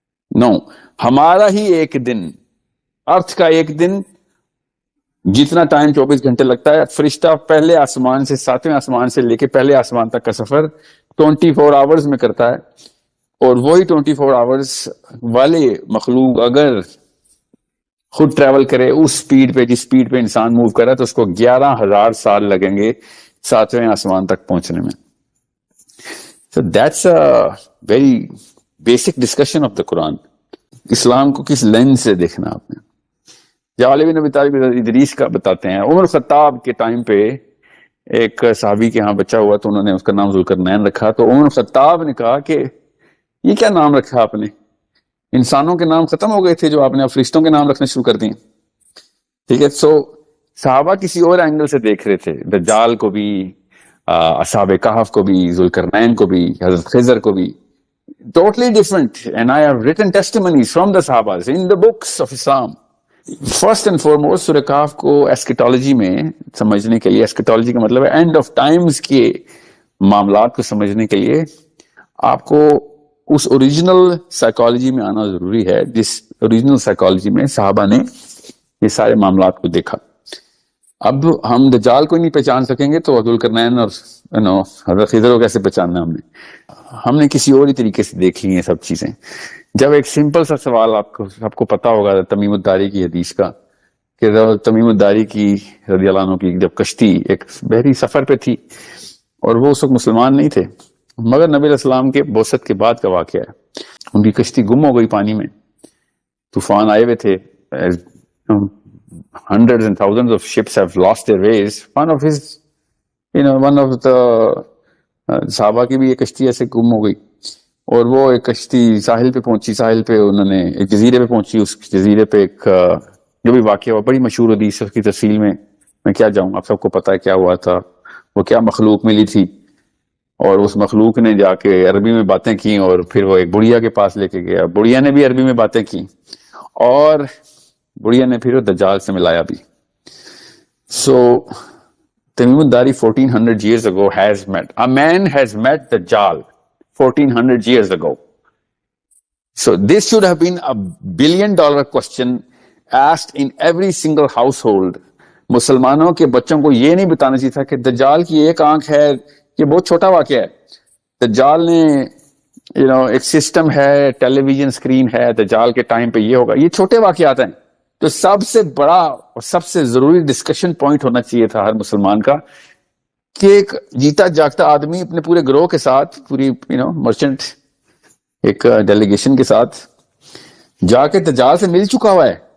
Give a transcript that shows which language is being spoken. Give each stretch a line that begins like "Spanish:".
Urdu: نو، ہمارا ہی ایک دن، ارتھ کا ایک دن جتنا ٹائم 24 گھنٹے لگتا ہے، فرشتہ پہلے آسمان سے 7ویں آسمان سے لے کے پہلے آسمان تک کا سفر 24 آورز میں کرتا ہے. اور وہی 24 آورز والے مخلوق اگر خود ٹریول کرے اس سپیڈ پہ جس سپیڈ پہ انسان موو کر رہا ہے تو اس کو 11,000 سال لگیں گے 7ویں آسمان تک پہنچنے میں.
English: So that's a very basic discussion of the Quran.
Urdu: اسلام کو کس لینس سے دیکھنا آپ نے. جب علی بن ابی طالب ادریس کا بتاتے ہیں، عمر خطاب کے ٹائم پہ ایک صحابی کے ہاں بچہ ہوا تو انہوں نے اس کا نام ذوالقرنین رکھا. تو عمر خطاب نے کہا کہ یہ کیا نام رکھا آپ نے، انسانوں کے نام ختم ہو گئے تھے جو آپ نے اب فرشتوں کے نام رکھنے شروع کر دیے. ٹھیک ہے. سو صحابہ کسی اور اینگل سے دیکھ رہے تھے، دجال کو بھی، اصحاب کہف کو بھی، ذوالقرنین کو بھی، حضرت خضر کو بھی.
English: Totally different. And I have written testimonies from the Sahabas in the books of Islam.
Urdu: First and foremost سورہ کہف کو ایسکیٹالوجی میں سمجھنے کے لیے، ایسکیٹالوجی کا مطلب ہے اینڈ آف ٹائمز کے معاملات کو سمجھنے کے لیے آپ کو اس اوریجنل سائیکالوجی میں آنا ضروری ہے، جس اوریجنل سائیکالوجی میں صحابہ نے یہ سارے معاملات کو دیکھا. اب ہم دجال کو نہیں پہچان سکیں گے تو ذوالقرنین اور حضرت خضر کو کیسے پہچاننا ہم نے کسی اور ہی طریقے سے دیکھ لی ہیں سب چیزیں. جب ایک سمپل سا سوال آپ کو پتا ہوگا تمیم الداری کی حدیث کا، کہ تمیم الداری کی رضی اللہ عنہ کی جب کشتی ایک بحری سفر پہ تھی اور وہ اس وقت مسلمان نہیں تھے، مگر نبی علیہ السلام کے بعثت کے بعد کا واقعہ ہے. ان کی کشتی گم ہو گئی پانی میں، طوفان آئے ہوئے تھے.
English: Hundreds and thousands of ships have lost their ways. One of the
Urdu: صحابہ کی بھی یہ کشتی ایسے گم ہو گئی، اور وہ ایک کشتی ساحل پہ پہنچی. ساحل پہ انہوں نے ایک جزیرے پہ پہنچی. اس جزیرے پہ ایک جو بھی واقعہ ہوا، بڑی مشہور حدیث، اس کی تفصیل میں کیا جاؤں، آپ سب کو پتا ہے کیا ہوا تھا. وہ کیا مخلوق ملی تھی، اور اس مخلوق نے جا کے عربی میں باتیں کی، اور پھر وہ ایک بڑھیا کے پاس لے کے گیا. بڑھیا نے بھی عربی میں باتیں کی، اور بڑھیا نے پھر دجال سے ملایا بھی.
English: So Tamim al Dari 1400 years ago a man has met Dajjal 1400 years ago. So this should have been a $1 billion question asked in every single household.
Urdu: مسلمانوں کے بچوں کو یہ نہیں بتانا چاہیے تھا کہ دجال کی ایک آنکھ ہے، یہ بہت چھوٹا واقعہ ہے. دجال نے ایک سسٹم ہے، ٹیلی ویژن اسکرین ہے، دجال کے ٹائم پہ یہ ہوگا. یہ چھوٹے واقعات ہیں. تو سب سے بڑا اور سب سے ضروری ڈسکشن پوائنٹ ہونا چاہیے تھا ہر مسلمان کا کہ ایک جیتا جاگتا آدمی اپنے پورے گروہ کے ساتھ، پوری مرچنٹ ایک ڈیلیگیشن کے ساتھ جا کے دجال سے مل چکا ہوا ہے.